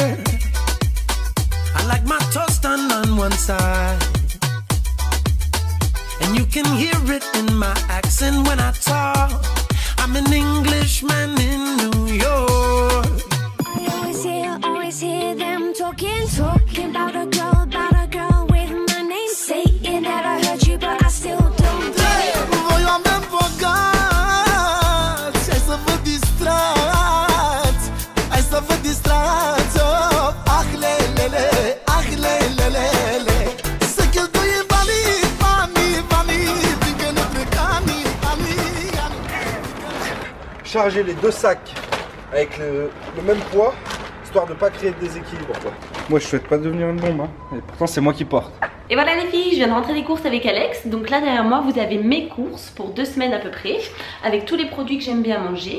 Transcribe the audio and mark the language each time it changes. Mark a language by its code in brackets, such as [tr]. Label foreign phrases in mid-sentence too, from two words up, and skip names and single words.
[en] I like my toast done on one side, and you can hear it in my accent when I talk. I'm an Englishman in New York. I always hear them talking about a girl with my name. Saying that I heard you, but I still don't believe. [ro] Voiam de bogat, hai să vă distrați, hai să vă distrați, oh, ah lelele, ah lelele, să cheltuie banii, fiindcă ne plecani, [fr] Charger les deux sacs avec le même poids, histoire de ne pas créer de déséquilibre, quoi. Moi, je souhaite pas devenir une bombe, hein. Et pourtant, c'est moi qui porte. Et voilà les filles, je viens de rentrer des courses avec Alex. Donc là derrière moi vous avez mes courses pour 2 semaines à peu près, avec tous les produits que j'aime bien manger.